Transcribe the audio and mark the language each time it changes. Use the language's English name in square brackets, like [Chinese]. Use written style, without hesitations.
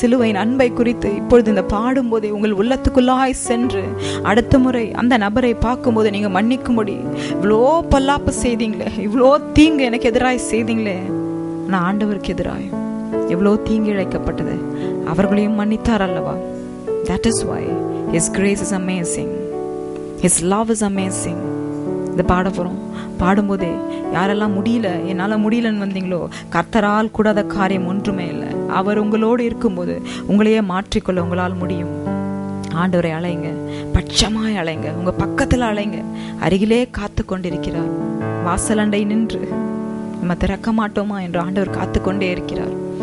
[Tamil] சிலுவையின் அன்பை குறித்து இப்பொழுது இந்த பாடும்போதே உங்கள் உள்ளத்துக்குள்ளாய் சென்று அடுத்த முறை அந்த நபரை பார்க்கும்போது நீங்கள் மன்னிக்கும்படி, இவ்வளோ பல்லாப்பு செய்தீங்களே, இவ்வளோ தீங்கு எனக்கு எதிராய் செய்தீங்களே, நான் ஆண்டவருக்கு எதிராய் எவ்வளோ தீங்கு இழைக்கப்பட்டது, அவர்களையும் மன்னித்தார் அல்லவா. [English] That is why His grace is amazing. His love is amazing. [Tamil] இந்த பாட போகிறோம். பாடும்போதே யாரெல்லாம் முடியல, என்னால் முடியலன்னு வந்தீங்களோ, கர்த்தரால் கூடாத காரியம் ஒன்றுமே இல்லை. அவர் உங்களோடு இருக்கும்போது உங்களையே மாற்றிக்கொள்ள உங்களால் முடியும். ஆண்டவரை அழைங்க, பட்சமாய் அழைங்க, உங்கள் பக்கத்தில் அழைங்க. அருகிலே காத்து கொண்டிருக்கிறார். வாசலண்டை நின்று நம்ம திறக்க மாட்டோமா என்று ஆண்டவர் காத்து கொண்டே இருக்கிறார்.